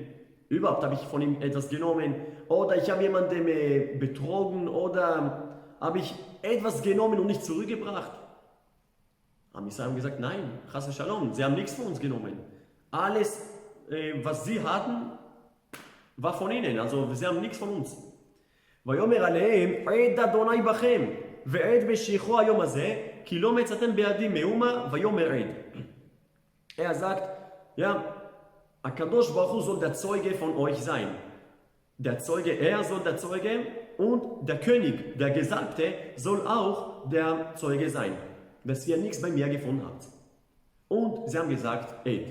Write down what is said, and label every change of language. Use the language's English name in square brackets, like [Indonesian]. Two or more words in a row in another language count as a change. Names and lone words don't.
[German] Überhaupt habe ich von ihm etwas genommen? Oder ich habe jemandem betrogen? Oder habe ich etwas genommen und nicht zurückgebracht? [Hebrew] עם ישראל [German] haben gesagt, nein, [Hebrew] חס ושלום, [German] sie haben nichts von uns genommen. Alles, was sie hatten, war von ihnen, also sie haben nichts von uns. [Hebrew] ויאמר עליהם, עד אדוני בכם, ועד משיחו היום הזה, כי לא מצאתם בידי מאומה, ויאמר עד. [German] Er sagt, ja, [Hebrew] הקדוש ברוך הוא [German] soll der Zeuge von euch sein. Der Zeuge, er soll der Zeuge und der König, der Gesalbte, soll auch der Zeuge sein, dass ihr nichts bei mir gefunden habt. Und sie haben gesagt, Ed.